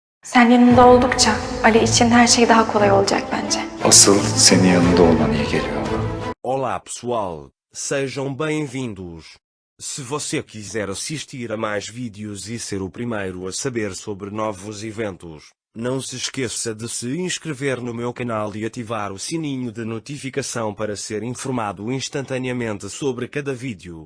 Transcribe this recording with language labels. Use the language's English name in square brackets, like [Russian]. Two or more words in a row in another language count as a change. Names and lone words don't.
[Turkish] Sen yanında oldukça Ali için her şey daha kolay olacak bence. Asıl senin yanında olman iyi geliyor. [Portuguese] Olá pessoal, sejam bem-vindos. Se você quiser assistir a mais vídeos e ser o primeiro a saber sobre novos eventos, não se esqueça de se inscrever no meu canal e ativar o sininho de notificação para ser informado instantaneamente sobre cada vídeo.